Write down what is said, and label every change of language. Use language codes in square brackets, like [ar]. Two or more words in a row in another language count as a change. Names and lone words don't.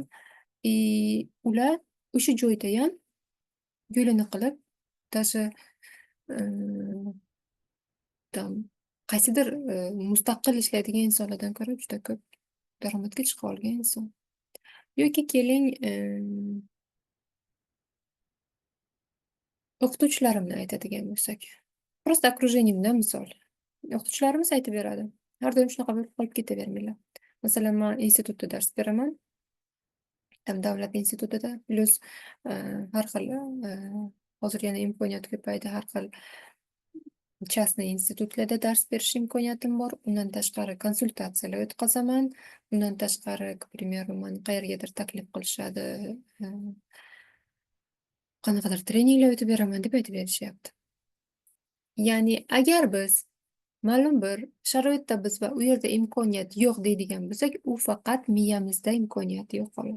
[uz] Ular o'sha joyda ham yo'lini qilib, даже qaysidir mustaqil ishlaydigan insonlardan ko'ra juda ko'p daromadga chiqa olgan inson. Yoki keling, o'qituvchilarimni aytadigan bo'lsak, [ru] просто окружениемdan [uz] misol. O'qituvchilarimiz aytib beradi. Har doim shunaqa bo'lib qolib ketavermanglar. Masalan, men institutda dars beraman. Davlat institutida, plus har xil hozir yana imkoniyat ko'paydi, har xil частный institutlarda dars berish imkoniyatim bor. Undan tashqari konsultatsiyalar o'tkazaman. Undan tashqari, [ru] к примеру, [uz] meni qayergadir taklif qilishadi. Qanaqadir treninglar o'tib beraman deb aytib berishyapti. Ya'ni agar biz ma'lum bir sharoitda biz va u yerda imkoniyat yo'q deydigan bo'lsak, u faqat miyamizda imkoniyat yo'q xolos.